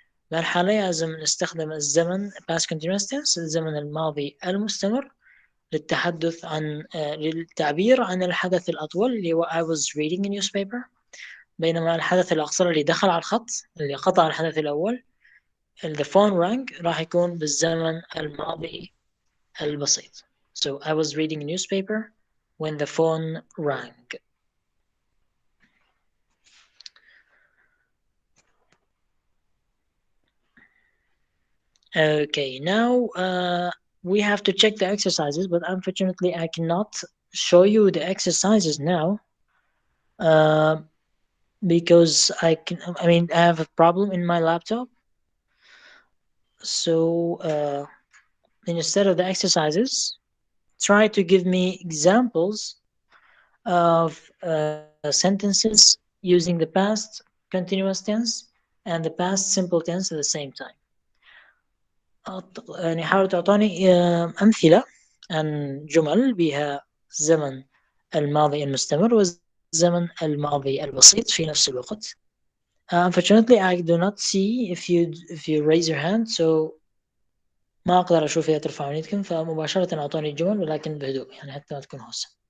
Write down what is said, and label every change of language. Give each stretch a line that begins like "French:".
Arabic: بالحالة لازم نستخدم الزمن past continuous tense الزمن الماضي المستمر للتحدث عن للتعبير عن الحدث الأطول اللي هو
English: I was reading a newspaper،
Arabic: بينما الحدث الأقصر اللي دخل على الخط اللي قطع الحدث الأول
English: the phone rang
Arabic: راح يكون بالزمن الماضي البسيط.
English: So I was reading a newspaper when the phone rang. Okay, now we have to check the exercises, but unfortunately I cannot show you the exercises now because I have a problem in my laptop. So instead of the exercises, try to give me examples of sentences using the past continuous tense and the past simple tense at the same time.
Arabic: يعني حاول تعطوني أمثلة عن جمل بها زمن الماضي المستمر والزمن الماضي البسيط في نفس الوقت.
English: Unfortunately, I do not see if you raise your hand, so
Arabic: ما أقدر أشوف إذا ترفعون يدكم، فمباشرة أعطوني الجمل ولكن بهدوء يعني حتى ما تكون هوسة.